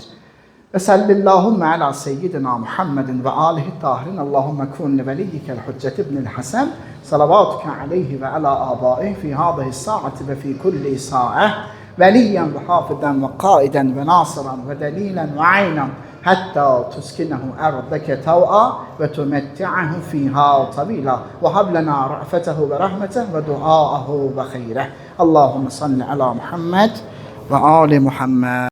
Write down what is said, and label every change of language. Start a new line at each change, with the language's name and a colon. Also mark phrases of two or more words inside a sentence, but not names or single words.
Arabic: وصلى الله على سيدنا محمد وآله الطاهرين. اللهم كن لوليك الحجة بن الحسن صلواتك عليه وعلى آبائه في هذه الساعة وفي كل ساعة. وليا وحافظا وقائدا وناصرا ودليلا وعينا. حتى تسكنه أرضك توعا وتمتعه فيها طويلا وهب لنا رأفته ورحمته ودعاءه وخيره اللهم صل على محمد وآل محمد